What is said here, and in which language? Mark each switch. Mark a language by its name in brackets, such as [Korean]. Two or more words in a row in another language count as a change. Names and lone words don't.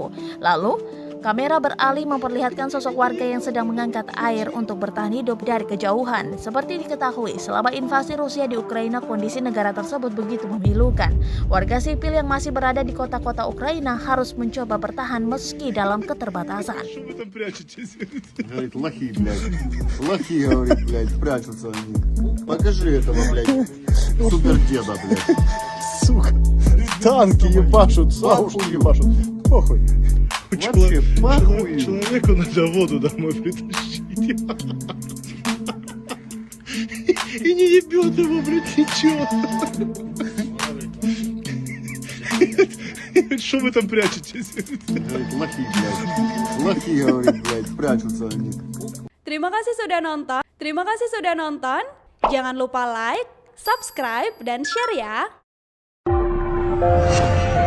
[Indonesian] Lalu kamera beralih memperlihatkan sosok warga yang sedang mengangkat air untuk bertahan hidup dari kejauhan. Seperti diketahui, selama invasi Rusia di Ukraina, kondisi negara tersebut begitu memilukan. Warga sipil yang masih berada di kota-kota Ukraina harus mencoba bertahan meski dalam keterbatasan. [Russian] Говорит, лохи, блядь. Лохи, говорит, блядь, прячутся они. Покажи этого, блядь, супердеда, блядь. Сука, танки ебашут, саушки ебашут. Похуй. Вообще, похуй. Человеку надо воду домой притащить. И не ебет его, блядь, ничего. Что вы там прячетесь? Говорит, лохи, блядь. Лохи, говорит, блядь, прячутся они. [Indonesian] Terima kasih sudah nonton. Jangan lupa [English] like, subscribe, [Indonesian] dan share ya.